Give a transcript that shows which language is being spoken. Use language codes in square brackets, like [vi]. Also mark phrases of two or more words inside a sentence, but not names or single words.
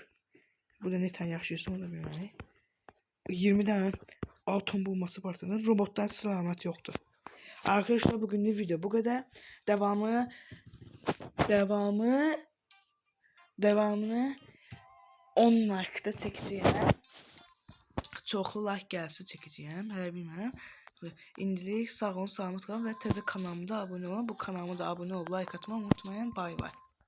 [tr] Burada ne tane yaşıyorsa onu da bilmem. 20 tane atom bombası partladı. Robottan selamet yoktu. Arkadaşlar bugünlük video bu kadar. [az] Devamını 10 like-da çəkəcəyəm. Çoxlu like gəlsə çəkəcəyəm. Hələ bilmirəm. İndilik sağ olun, salamat qalın və təzə kanalıma da abunə olun. Bu kanalıma da abunə olub like atmayı unutmayın. Bay bay.